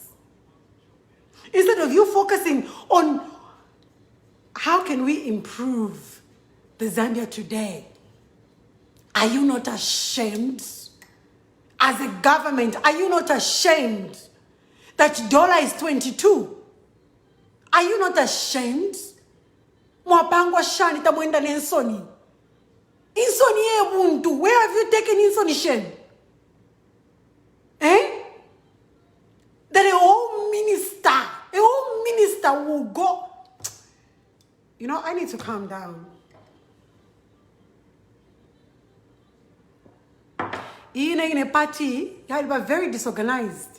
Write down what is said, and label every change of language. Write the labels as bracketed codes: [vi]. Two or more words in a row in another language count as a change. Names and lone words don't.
[en] Instead of you focusing on how can we improve the Zambia today. Are you not ashamed? As a government, are you not ashamed that dollar is 22? Are you not ashamed? [bem] Mwapangwa shani tamwenda nensoni. Insoni ebuntu. [en] Where have you taken insonishen? Eh? That a whole minister will go. You know, I need to calm down. In a party, you are very disorganized.